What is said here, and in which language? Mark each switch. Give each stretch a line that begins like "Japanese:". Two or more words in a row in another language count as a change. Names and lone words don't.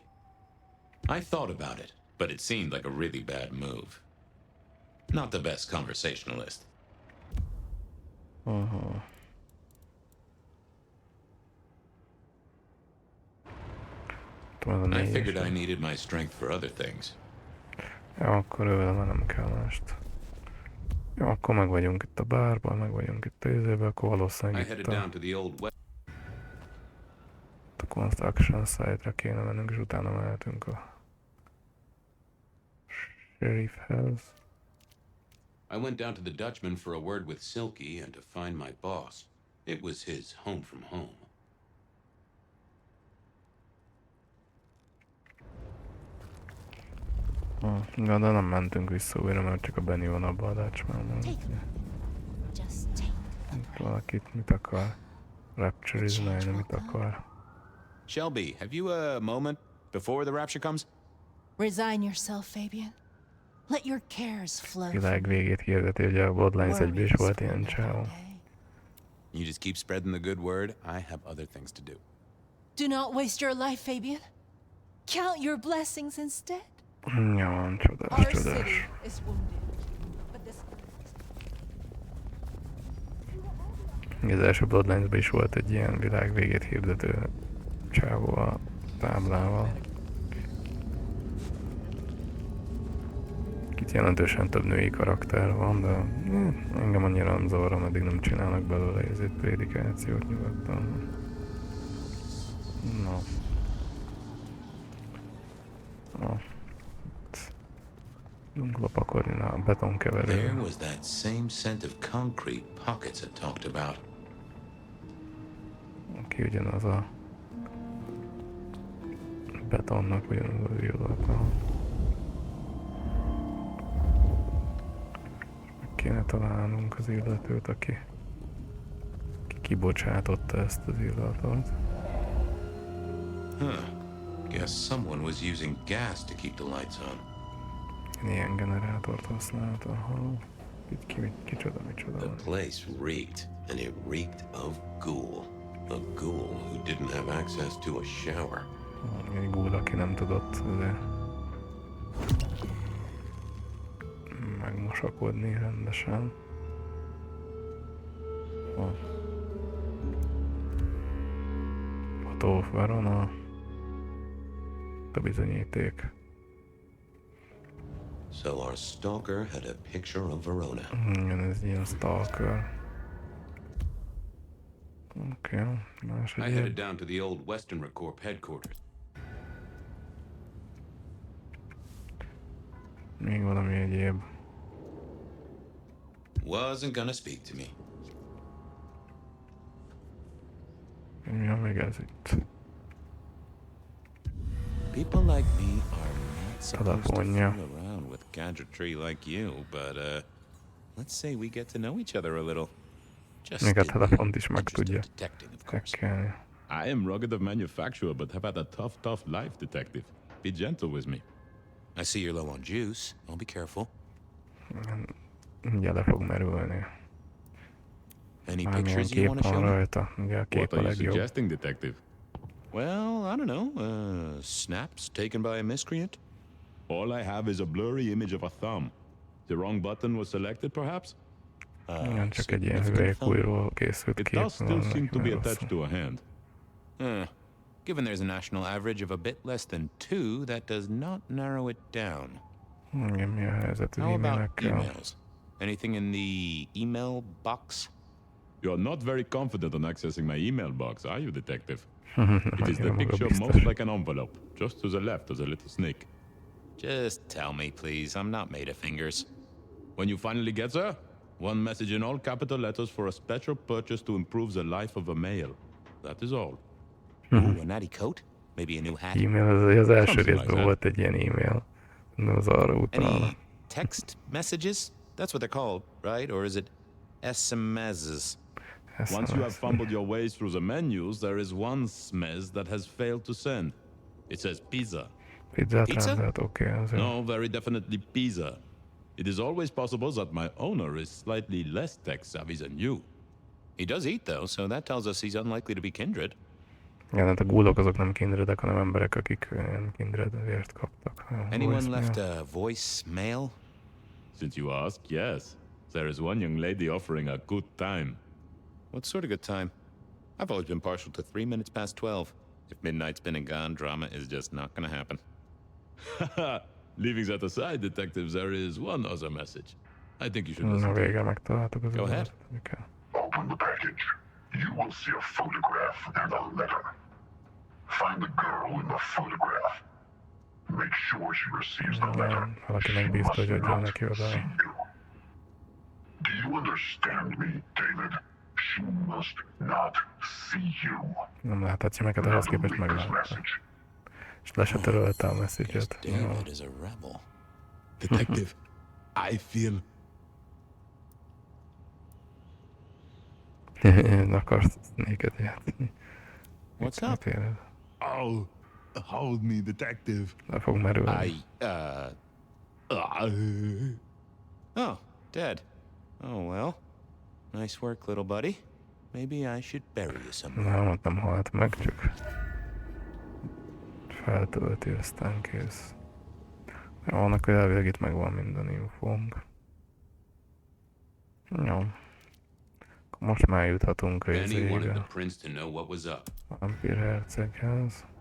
English: I thought about it, but it seemed like a really bad move. Not the best conversationalist. I figured I needed my strength for other things.
Hungarian: Ja, akkor ővel már nem kell mást. Jó, akkor meg vagyunk itt a bárban, meg vagyunk itt a izében, akkor valószínűleg itt a
English: construction site-
Hungarian: ra kéne mennünk, és utána mehetünk a sheriffhez.
English: I went down to the Dutchman for a word with Silky and to find my boss. It was his home from home.
Hungarian: De nem mentünk vissza újra, mert csak a Benny van abban a Dutchmanban. Valakit mit akar? Rapture-izni, mit akar?
English: Shelby, have you a moment before the rapture comes? Resign yourself, Fabien. Let your cares flow.
Hungarian: Világ végét hirdeti, hogy a Bloodlines 1-ben is volt ilyen csávó.
English: You just keep spreading the good word. I have other things to do. Do not waste your life, Fabien. Count your blessings instead.
Hungarian: Ja, csodás, csodás. Az első Bloodlines-ben is volt egy ilyen világ végét hirdető csávó a táblával. Itt jelentősen több női karakter van, de engem annyira nem zavar, ameddig nem csinálnak belőle ezért prédikációt nyugodtan.
English: No.
Hungarian: Tudunk lopakodni a betonkeverő.
English: There was that same scent of concrete pockets I talked about.
Hungarian: Aki ugyanaz a betonnak ugyanaz az illata. Meg kéne találnunk az illetőt, aki kibocsátotta ezt az illatot.
English: Guess someone was using gas to keep the lights on.
Hungarian: Ilyen generátort használta. Kicsoda.
English: The place reeked, and it reeked of ghoul. A ghoul who didn't have access to a shower.
Hungarian: Egy ghoul, aki nem tudott megmosakodni rendesen.
English: Photo of Verona.
Hungarian: A bizonyíték.
English: So our stalker had a picture of Verona.
Hungarian: Igen, ez ilyen stalker. Okay,
English: I headed down to the old Western Corp headquarters.
Hungarian: Még valami egyéb.
English: Wasn't gonna speak to me.
Hungarian: Mi a még ez itt?
English: People like me are not supposed to fool around with gadgetry like you, but let's say we get to know each other a little.
Hungarian: Még a telefont is meg tudja hackelni.
English: I am rugged of manufacture, but have had a tough life, detective. Be gentle with me. I see you're low on juice. I'll be careful.
Hungarian: Ugye le fog merülni.
English: Any pictures you want to show me?
Hungarian: Rajta. Ugye a kép a legjobb.
English: What are you suggesting, detective? Well, I don't know. Snaps taken by a miscreant? All I have is a blurry image of a thumb. The wrong button was selected, perhaps?
Hungarian: Igen, csak egy ilyen hüvelykújról készült kép.
English: It does still seem to be attached to a hand. Given there's a national average of a bit less than 2, that does not narrow it down.
Hungarian: Igen, mi a helyzet az e-mailekkel?
English: Emails? Anything in the email box? You're not very confident on accessing my email box, are you, detective? It is the picture most like an envelope. Just to the left, there's a little snake. Just tell me, please. I'm not made of fingers. When you finally get there, one message in all capital letters for a special purchase to improve the life of a male. That is all. Ooh, a natty coat? Maybe a new hat?
Hungarian: E-mail, az első részben volt egy ilyen e-mail. De az arra utalna.
English: Any text messages? That's what they're called, right? Or is it SMSs? Once you have fumbled your way through the menus, there is one SMS that has failed to send. It says pizza. Pizza? Okay. No, very definitely pizza. It is always possible that my owner is slightly less tech-savvy than you. He does eat, though, so that tells us he's unlikely to be kindred.
Hungarian: Ja, hát a ghoulok azok nem kindredek, hanem emberek, akik kindred vért kaptak.
English: Anyone left a voicemail? Since you ask, yes. There is one young lady offering a good time. What sort of good time? I've always been partial to 3 minutes past 12. If midnight's been and gone, drama is just not gonna happen. Leaving that aside, detectives, there is one other message. I think you should listen. Go ahead. Open the package. You will see a photograph and a letter. Find the girl in the photograph. Make sure she receives the letter.
Hungarian: Valakinek bízta, hogy adjon neki oda.
English: Do you understand me, David? She must not see you.
Hungarian: Nem láthatja meg, ahhoz képest meglátta. És le se törölte a message-et.
English: David is a rebel. Detective, I feel...
Hungarian: Akarsz néked játszani.
English: What's up? Oh, hold me, detective.
Hungarian: Le fog merülni.
English: Oh, dead. Oh well. Nice work, little buddy. Maybe I should bury you somewhere.
Hungarian: Nem halt meg, csak feltölti, aztán kész. Jó, annak hogy elvileg itt megvan minden infónk. Jó. Most már juthatunk a izébe. A vámpírherceghez.